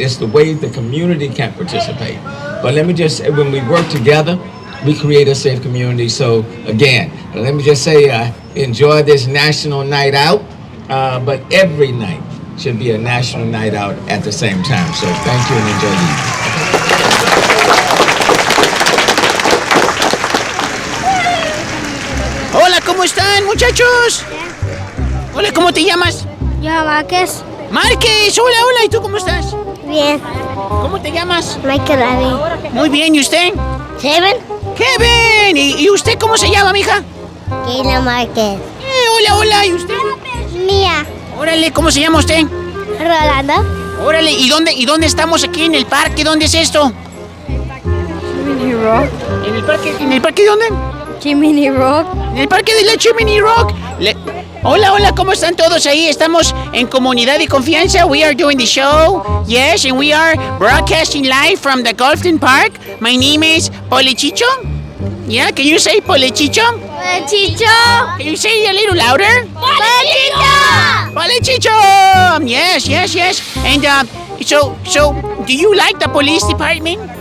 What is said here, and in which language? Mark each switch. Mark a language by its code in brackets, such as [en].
[en] It's the way the community can participate. But let me just say, when we work together, we create a safe community. So again, let me just say, enjoy this National Night Out, but every night should be a National Night Out at the same time. So thank you and enjoy the evening. [es] Hola, ¿cómo están, muchachos? Hola, ¿cómo te llamas? Yo, Márquez. Márquez, hola, hola, ¿y tú cómo estás? Bien. ¿Cómo te llamas? Michael David. Muy bien, ¿y usted? Kevin. Kevin, ¿y usted cómo se llama, mija? Keila Márquez. Hola, hola, ¿y usted? Mía. Órale, ¿cómo se llama usted? Rolando. Órale, ¿y dónde estamos aquí en el parque? ¿Dónde es esto? Chimney Rock. ¿En el parque de dónde? Chimney Rock. En el parque de la Chimney Rock. Hola, hola, ¿cómo están todos ahí? Estamos en Comunidad y Confianza. [en] We are doing the show. Yes, and we are broadcasting live from the Golfton Park. My name is Polichicho. Yeah, can you say Polichicho? Polichicho. Can you say it a little louder? Polichicho. Polichicho. Yes, yes, yes. And so, do you like the police department?